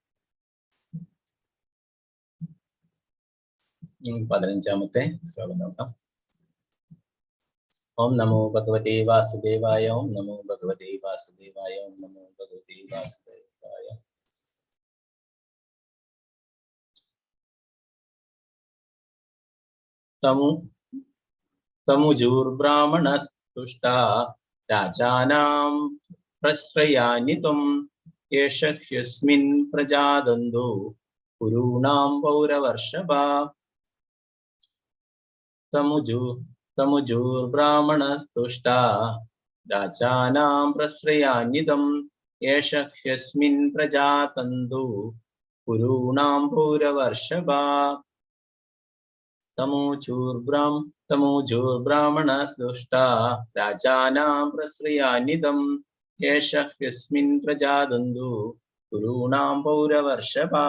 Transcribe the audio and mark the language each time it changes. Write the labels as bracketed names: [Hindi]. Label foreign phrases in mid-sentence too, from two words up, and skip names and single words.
[Malayalam] 15ാമത്തെ ശ്ലോകം നോക്കാം. [Sanskrit] ॐ नमो भगवते वासुदेवाय. ॐ नमो भगवते वासुदेवाय. ॐ नमो भगवते वासुदेवाय. तमुजुर्ब्राह्मणस्तुष्टा राजानां प्रश्रयानि त्वम् एष ह्यस्मिन् प्रजादन्दो कुरूणां पौरवर्षभा तमुजुर्ब्राह्मणस्तुष्टा राजानां प्रश्रयान्यतम् एष ह्यस्मिन् प्रजातन्दो कुरूणां पौरवर्षभा तमुजुर्ब्राह्मणस्तुष्टा राजानां प्रश्रयान्यतम् एष ह्यस्मिन् प्रजातन्दो कुरूणां पौरवर्षभा.